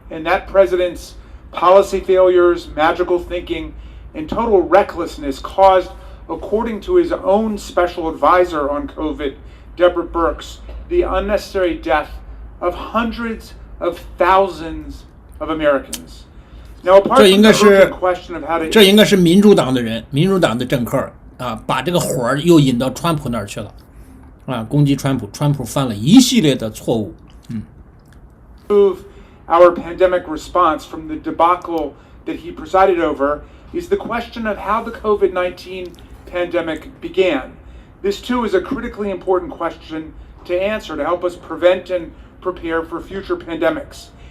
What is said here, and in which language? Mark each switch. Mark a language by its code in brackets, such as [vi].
[en] And that president's policy failures, magical thinking, and total recklessness caused, according to his own special advisor on COVID, Deborah Birx, the unnecessary death of hundreds of thousands of Americans. Now, apart from the urgent question of how to... [zh] 这应该是民主党的人，民主党的政客啊，把这个火儿又引到川普那儿去了，啊，攻击川普，川普犯了一系列的错误。 [en] Move our pandemic response from the debacle that he presided over is the question of how the COVID-19 pandemic began. This too is a critically important question to answer to help us prevent and prepare for future pandemics.